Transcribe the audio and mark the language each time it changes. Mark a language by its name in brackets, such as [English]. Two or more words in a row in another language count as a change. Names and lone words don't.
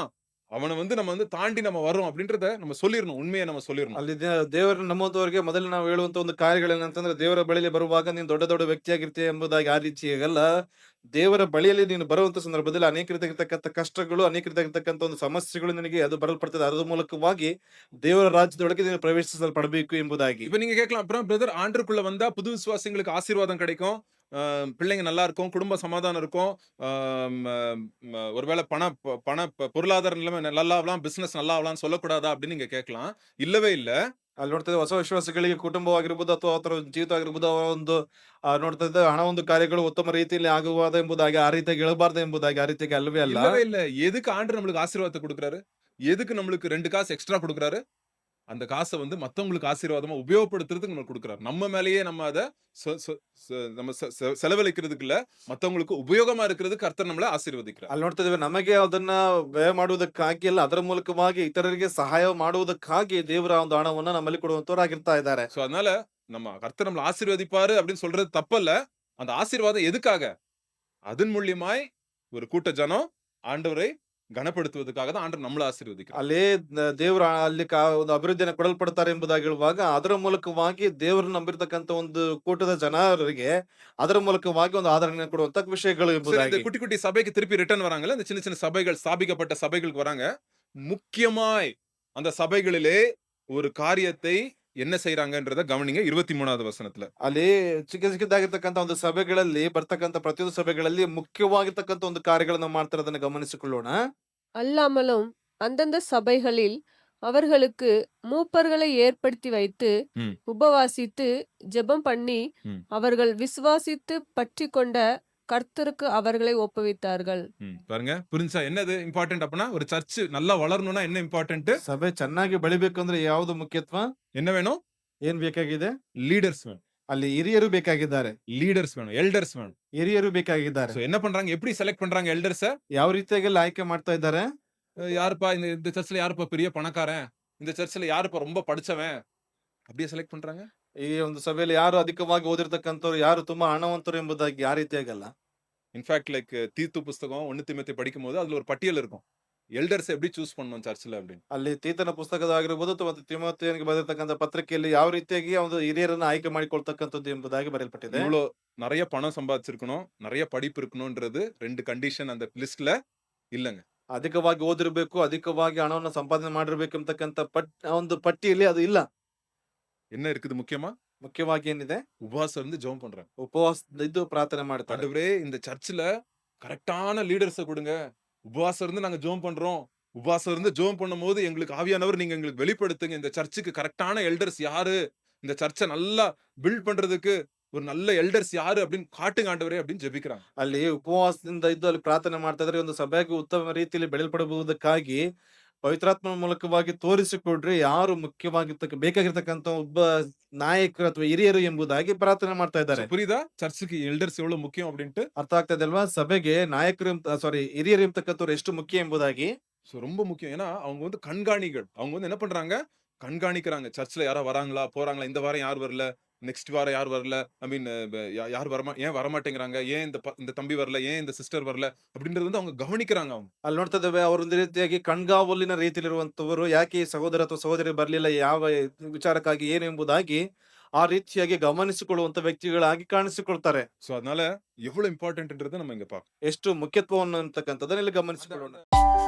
[Tamil] அவன வந்து நம்ம வந்து தாண்டி நம்ம வரோம் அப்படின்றத நம்ம சொல்லிரணும். உண்மையை நம்ம சொல்லிரணும். [Kannada] ಅಲ್ಲಿ ದೇವರ ನಮ್ಮಂತವರಿಗೆ ಮೊದಲು ನಾವು ಹೇಳುವಂತ ಒಂದು ಕಾರ್ಯಗಳೇನಂತಂದ್ರೆ, ದೇವರ ಬಳಿಯಲ್ಲಿ ಬರುವಾಗ ನೀನು ದೊಡ್ಡ ದೊಡ್ಡ ವ್ಯಕ್ತಿಯಾಗಿರ್ತೀಯ ಎಂಬುದಾಗಿ ಆ ರೀತಿಯಾಗಲ್ಲ. ದೇವರ ಬಳಿಯಲ್ಲಿ ನೀನು ಬರುವಂತ ಸಂದರ್ಭದಲ್ಲಿ ಅನೇಕ ರೀತಿಯಾಗಿರ್ತಕ್ಕಂಥ ಕಷ್ಟಗಳು, ಅನೇಕ ರೀತಿಯಾಗಿರ್ತಕ್ಕಂಥ ಒಂದು ಸಮಸ್ಯೆಗಳು ನಿನಗೆ ಅದು ಬರಲ್ಪಡ್ತದೆ. ಅದರ ಮೂಲಕವಾಗಿ ದೇವರ ರಾಜ್ಯದೊಳಗೆ ನೀನು ಪ್ರವೇಶಿಸಲ್ಪಡಬೇಕು ಎಂಬುದಾಗಿ. [Tamil] இப்ப நீங்க கேட்கலாம், அப்புறம் பிரதர் ஆண்டருக்குள்ள வந்தா புது விசுவாசிங்களுக்கு ஆசீர்வாதம் கிடைக்கும். பிள்ளைங்க நல்லா இருக்கும். குடும்ப சமாதானம் இருக்கும். ஒருவேளை பொருளாதார நிலைமை நல்லா ஆகலாம், பிசினஸ் நல்லா ஆகலாம்னு சொல்லக்கூடாதா அப்படின்னு நீங்க கேட்கலாம். இல்லவே இல்ல. [Kannada] ಅಲ್ಲಿ ನೋಡ್ತಾ ಇದ್ದೇವೆ ಹೊಸ ವಿಶ್ವಾಸಿಗಳಿಗೆ ಕುಟುಂಬವಾಗಿರ್ಬೋದು ಅಥವಾ ಅವರ ಜೀವಿತ ಆಗಿರ್ಬೋದು, ಅವರ ಒಂದು ನೋಡ್ತಾ ಇದ್ದ ಹಣ ಒಂದು ಕಾರ್ಯಗಳು ಉತ್ತಮ ರೀತಿಯಲ್ಲಿ ಆಗುವುದು ಎಂಬುದಾಗಿ ಆ ರೀತಿಯಾಗಿ ಹೇಳಬಾರ್ದು ಎಂಬುದಾಗಿ ಆ ರೀತಿಯಾಗಿ ಅಲ್ಲವೇ ಅಲ್ಲ. [Tamil] இல்லவே இல்ல. எதுக்கு ஆண்டவர் நம்மளுக்கு ஆசீர்வாதத்தை குடுக்குறாரு? எதுக்கு நம்மளுக்கு 2 காசு எக்ஸ்ட்ரா குடுக்குறாரு? அந்த காச வந்து மத்தவங்களுக்கு ஆசீர்வாதமா உபயோகப்படுத்துறதுக்கு நமக்கு குடுக்குறாரு. நம்ம மேலேயே நம்ம அத சொ சொ சொ நம்ம செலவழிக்கிறதுக்கு இல்ல, மத்தவங்களுக்கு உபயோகமா இருக்கிறதுக்கு கர்த்தர் நம்மள ஆசீர்வதிக்கிறார். [Kannada] ಅಲ್ಲಿ ನೋಡ್ತಾ ಇದ್ದೇವೆ ನಮಗೆ ಅದನ್ನ ವ್ಯಯ ಮಾಡುವುದಕ್ಕಾಗಿ ಅಲ್ಲ, ಅದರ ಮೂಲಕವಾಗಿ ಇತರರಿಗೆ ಸಹಾಯ ಮಾಡುವುದಕ್ಕಾಗಿ ದೇವರ ಒಂದು ಹಣವನ್ನ ನಮ್ಮಲ್ಲಿ ಕೊಡುವಂತವರಾಗಿರ್ತಾ ಇದ್ದಾರೆ. [Tamil] சோ அதனால நம்ம கர்த்தர் நம்மள ஆசீர்வதிப்பாரு அப்படின்னு சொல்றது தப்பல்ல. அந்த ஆசீர்வாதம் எதுக்காக? அதன் மூலியமாய் ஒரு கூட்ட ஜனம் ஆண்டவரை கனப்படுத்துவதற்காக தான் ஆண்டவர் நம்மள ஆசீர்வதிக்கிறார். [Kannada] ಅಲ್ಲಿ ದೇವರು ಅಲ್ಲಿ ಒಂದು ಅಭಿವೃದ್ಧಿಯನ್ನು ಕೊಡಲ್ಪಡ್ತಾರೆ ಎಂಬುದಾಗಿ ಹೇಳುವಾಗ ಅದರ ಮೂಲಕವಾಗಿ ದೇವರು ನಂಬಿರ್ತಕ್ಕಂಥ ಒಂದು ಕೂಟದ ಜನರಿಗೆ ಅದರ ಮೂಲಕವಾಗಿ ಒಂದು ಆದರಣೆ ಕೊಡುವಂತ ವಿಷಯಗಳು [Tamil] சரி, இந்த [Kannada] ಎಂಬುದಾಗಿ. [Tamil] குட்டி குட்டி சபைக்கு திருப்பி ரிட்டர்ன் வராங்கல்ல, இந்த சின்ன சின்ன சபைகள் ஸ்தாபிக்கப்பட்ட சபைகளுக்கு வராங்க. முக்கியமாய் அந்த சபைகளிலே ஒரு காரியத்தை என்ன செய்றாங்கன்றத கவனிங்க 23வது வசனத்துல. [Kannada] ಅಲ್ಲಿ ಚಿಕ್ಕ ಚಿಕ್ಕದಾಗಿರ್ತಕ್ಕಂಥ ಒಂದು ಸಭೆಗಳಲ್ಲಿ ಬರ್ತಕ್ಕಂಥ ಪ್ರತಿಯೊಂದು ಸಭೆಗಳಲ್ಲಿ ಮುಖ್ಯವಾಗಿರ್ತಕ್ಕಂಥ ಒಂದು ಕಾರ್ಯಗಳನ್ನ ಮಾಡ್ತಾರೆ, ಅದನ್ನ ಗಮನಿಸಿಕೊಳ್ಳೋಣ. [Tamil] அல்லாமலும் அந்தந்த சபைகளில் அவர்களுக்கு மூப்பர்களை ஏற்படுத்தி வைத்து ம். உபவாசித்து ஜெபம் பண்ணி ம். அவர்கள் விசுவாசித்து பற்றி கொண்ட கர்த்தருக்கு அவர்களை ஒப்புவித்தார்கள். பாருங்க புரிஞ்சா என்னது இம்பார்ட்டன்ட் அப்படின்னா ஒரு சர்ச் நல்லா வளரணும்னா என்ன இம்பார்ட்டன்ட்? [Kannada] ಸಭೆ ಚೆನ್ನಾಗಿ ಬೆಳಿಬೇಕು ಅಂದ್ರೆ ಯಾವುದು ಮುಖ್ಯತ್ವ? [Tamil] என்ன வேணும்? [Kannada] ಏನ್ ಬೇಕಾಗಿದೆ? [Tamil] லீடர்ஸ் வேணும். [Kannada] ಅಲ್ಲಿ ಹಿರಿಯರು ಬೇಕಾಗಿದ್ದಾರೆ. [Tamil] லீடர்ஸ் வேணும். எல்டர்ஸ் வேணும். [Kannada] ಹಿರಿಯರು ಬೇಕಾಗಿದ್ದಾರೆ. [Tamil] சோ என்ன பண்றாங்க? எப்படி செலக்ட் பண்றாங்க எல்டர்ஸ? [Kannada] ಯಾವ ರೀತಿಯಾಗಿ ಆಯ್ಕೆ ಮಾಡ್ತಾ ಇದ್ದಾರೆ? [Tamil] யாருப்பா இந்த இந்த சர்ச்ல யாருப்பா பெரிய பணக்காரன்? இந்த சர்ச்ல யாருப்பா ரொம்ப படிச்சவன்? அப்படியே செலக்ட் பண்றாங்க? [Kannada] ಈ ಒಂದು ಸಭೆಯಲ್ಲಿ ಯಾರು ಅಧಿಕವಾಗಿ ಓದಿರ್ತಕ್ಕಂಥವ್ರು, ಯಾರು ತುಂಬಾ ಹಣವಂತರು ಎಂಬುದಾಗಿ ಆ ರೀತಿಯಾಗಲ್ಲ. [English] in fact like [Tamil] தீத்து புஸ்தகம் 1 தீமோத்தேயு படிக்கும்போது அதுல ஒரு பட்டியல் இருக்கும். எல்டர்ஸ் எப்படி சூஸ் பண்ணணும் சர்ச்ல அப்படின்னு. [Kannada] ಅಲ್ಲಿ ತೀತನ ಪುಸ್ತಕದಾಗಿರ್ಬೋದು ಅಥವಾ ತಿಮೋಥೆಯನಿಗೆ ಬರೆದಿರ್ತಕ್ಕಂಥ ಪತ್ರಿಕೆಯಲ್ಲಿ ಯಾವ ರೀತಿಯಾಗಿ ಒಂದು ಹಿರಿಯರನ್ನ ಆಯ್ಕೆ ಮಾಡಿಕೊಳ್ತಕ್ಕಂಥದ್ದು ಎಂಬುದಾಗಿ ಬರೆಯಲ್ಪಟ್ಟಿದೆ. [Tamil] இவ்வளோ நிறைய பணம் சம்பாதிச்சிருக்கணும், நிறைய படிப்பு இருக்கணும்ன்றது 2 கண்டிஷன் அந்த லிஸ்ட்ல இல்லங்க. [Kannada] ಅಧಿಕವಾಗಿ ಓದಿರ್ಬೇಕು, ಅಧಿಕವಾಗಿ ಹಣವನ್ನು ಸಂಪಾದನೆ ಮಾಡಿರ್ಬೇಕು ಎಂಬತಕ್ಕಂಥ ಒಂದು ಪಟ್ಟಿಯಲ್ಲಿ ಅದು ಇಲ್ಲ. [Tamil] என்ன இருக்குது முக்கியமா? [Kannada] ಮುಖ್ಯವಾಗಿ ಏನಿದೆ? [Tamil] உபவாசம் இருந்து ஜெபம் பண்றாங்க. [Kannada] ಉಪವಾಸದಿಂದ ಇದ್ದು ಪ್ರಾರ್ಥನೆ ಮಾಡ್ತಾರೆ. [Tamil] ஆண்டவரே இந்த சர்ச்ல கரெக்டான லீடர்ஸ கொடுங்க. உபவாசம் இருந்து நாங்க ஜெபம் பண்றோம். உபவாசம் இருந்து ஜெபம் பண்ணும்போது எங்களுக்கு ஆவியானவர் நீங்க எங்களுக்கு வெளிப்படுத்துங்க. இந்த சர்ச்சுக்கு கரெக்ட்டான எல்டர்ஸ் யாரு? இந்த சர்ச்ச நல்லா பில்ட் பண்றதுக்கு ஒரு நல்ல எல்டர்ஸ் யாரு அப்படின்னு காட்டுங்க ஆண்டவரே அப்படின்னு ஜெபிக்கிறாங்க. [Kannada] ಅಲ್ಲಿ ಉಪವಾಸದಿಂದ ಇದ್ದು ಅಲ್ಲಿ ಪ್ರಾರ್ಥನೆ ಮಾಡ್ತಾ ಇದ್ರೆ ಒಂದು ಸಭೆಗೆ ಉತ್ತಮ ರೀತಿಯಲ್ಲಿ ಬೆಳೆಯಲ್ಪಡಬಹುದಕ್ಕಾಗಿ ಪವಿತ್ರಾತ್ಮನ ಮೂಲಕವಾಗಿ ತೋರಿಸಿಕೊಡ್ರಿ ಯಾರು ಬೇಕಾಗಿರ್ತಕ್ಕಂಥ ಒಬ್ಬ ನಾಯಕರು ಅಥವಾ ಹಿರಿಯರು ಎಂಬುದಾಗಿ ಪ್ರಾರ್ಥನೆ ಮಾಡ್ತಾ [Tamil] சோ [Kannada] ಇದ್ದಾರೆ. [Tamil] புரியுதா? சர்ச்சுக்கு எல்டர்ஸ் எவ்வளவு முக்கியம் அப்படின்ட்டு. [Kannada] ಅರ್ಥ ಆಗ್ತಾ ಇದೆ ಅಲ್ವಾ? ಸಭೆಗೆ ನಾಯಕರು ಸಾರಿ ಹಿರಿಯರು ಎಂಬತಕ್ಕಂಥವ್ರು ಎಷ್ಟು ಮುಖ್ಯ ಎಂಬುದಾಗಿ. [Tamil] சோ ரொம்ப முக்கியம். ஏன்னா அவங்க வந்து கண்காணிகள். அவங்க வந்து என்ன பண்றாங்க? கண்காணிக்கிறாங்க. சர்ச்ல யாராவது வராங்களா? போறாங்களா? இந்த வாரம் யார் வரல? நெக்ஸ்ட் வாரம் யார் வரல? [English] I mean [Tamil] யார் ஏன் வரமாட்டேங்கிறாங்க? ஏன் இந்த தம்பி வரல? ஏன் இந்த சிஸ்டர் வரல? அப்படின்றது வந்து அவங்க கவனிக்கிறாங்க அவங்க. [Kannada] ಅಲ್ಲಿ ನೋಡ್ತಾ ಇದ್ದೇವೆ ಅವರು ಒಂದು ರೀತಿಯಾಗಿ ಕಣ್ಗಾವಲಿನ ರೀತಿಯಲ್ಲಿರುವಂತವರು ಯಾಕೆ ಈ ಸಹೋದರ ಅಥವಾ ಸಹೋದರಿ ಬರ್ಲಿಲ್ಲ ಯಾವ ವಿಚಾರಕ್ಕಾಗಿ ಏನು ಎಂಬುದಾಗಿ ಆ ರೀತಿಯಾಗಿ ಗಮನಿಸಿಕೊಳ್ಳುವಂತ ವ್ಯಕ್ತಿಗಳಾಗಿ ಕಾಣಿಸಿಕೊಳ್ತಾರೆ. [Tamil] சோ அதனால எவ்வளவு இம்பார்ட்டன்ட்ன்றத நம்ம இங்க பார்க்கணும். [Kannada] ಎಷ್ಟು ಮುಖ್ಯತ್ವವನ್ನು ಅಂತಕ್ಕಂಥದ್ದನ್ನ ಇಲ್ಲಿ ಗಮನಿಸಿಕೊಳ್ಳೋಣ.